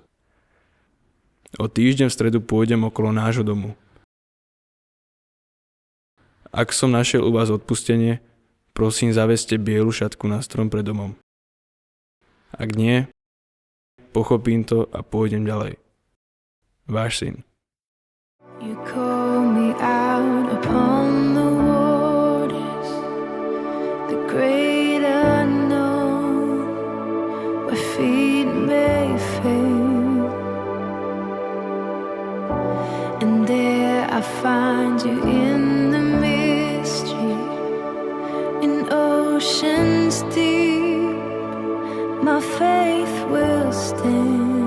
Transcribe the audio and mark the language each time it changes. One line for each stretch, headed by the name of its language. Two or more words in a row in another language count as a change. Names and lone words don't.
Slovak: O týždeň v stredu pôjdem okolo nášho domu. Ak som našiel u vás odpustenie, prosím, zaveste bielu šatku na strom pred domom. Ak nie, pochopím to a pôjdem ďalej. Váš syn.
English: You call me out upon the waters, the great unknown, where feet may fail. And there I find you in the mystery, in oceans deep, my faith will stand.